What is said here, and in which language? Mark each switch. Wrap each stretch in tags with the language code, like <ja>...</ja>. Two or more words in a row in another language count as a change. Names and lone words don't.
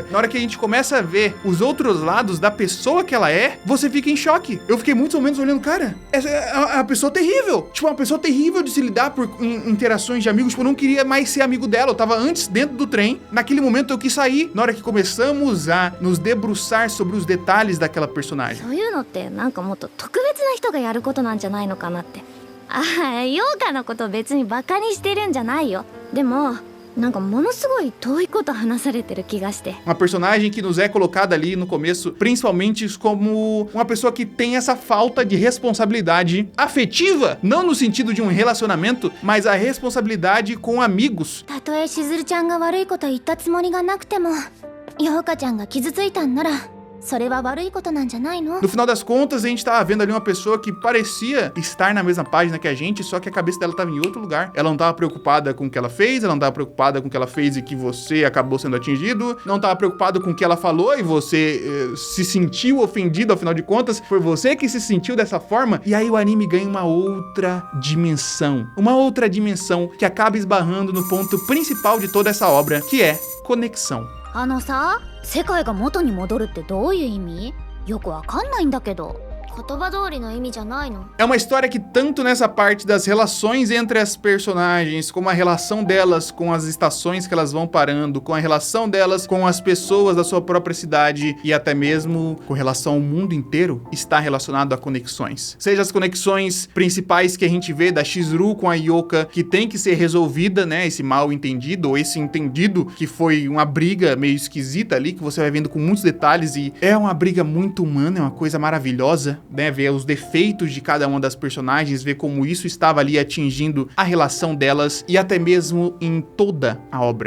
<pt>Na hora que a gente começa a ver os outros lados da pessoa que ela é, você fica em choque. Eu fiquei muito ou menos olhando, cara, essa é uma pessoa terrível. Tipo, uma pessoa terrível de se lidar por interações de amigos. Tipo, eu não queria mais ser amigo dela. Eu tava antes dentro do trem. Naquele momento eu quis sair. Na hora que começamos a nos debruçar sobre os detalhes daquela personagem.</pt> <ja>そういうのってなんかもっと特別な人がやることなんじゃないのかなって。ああ、ヨーカのこと別にバカにしてるんじゃないよ。でもなんかものすごい遠いこと話されてる気がして。</ja> <pt>Uma personagem que nos é colocada ali no começo, principalmente como uma pessoa que tem essa falta de responsabilidade afetiva, não no sentido de um relacionamento, mas a responsabilidade com amigos.</pt> <ja>たとえしずるちゃんが悪いこと言ったつもりがなくても、ヨーカちゃんが傷ついたんなら それは悪いことなんじゃないの?</ja> <pt>No final das contas, a gente tava vendo ali uma pessoa que parecia estar na mesma página que a gente, só que a cabeça dela tava em outro lugar. Ela não tava preocupada com o que ela fez, ela não tava preocupada com o que ela fez e que você acabou sendo atingido, não tava preocupada com o que ela falou e você se sentiu ofendido, afinal de contas, foi você que se sentiu dessa forma. E aí o anime ganha uma outra dimensão que acaba esbarrando no ponto principal de toda essa obra, que é conexão.</pt> <ja>あのさ、世界が元に戻るってどういう意味？よくわかんないんだけど。言葉通りの意味じゃないの?</ja> <pt>É uma história que tanto nessa parte das relações entre as personagens, como a relação delas com as estações que elas vão parando, com a relação delas com as pessoas da sua própria cidade e até mesmo com relação ao mundo inteiro, está relacionado a conexões. Seja as conexões principais que a gente vê da Chizuru com a Yoka, que tem que ser resolvida, né, esse mal entendido, ou esse entendido que foi uma briga meio esquisita ali, que você vai vendo com muitos detalhes e é uma briga muito humana, é uma coisa maravilhosa, né, ver os defeitos de cada uma das personagens, ver como isso estava ali atingindo a relação delas e até mesmo em toda a obra.</pt>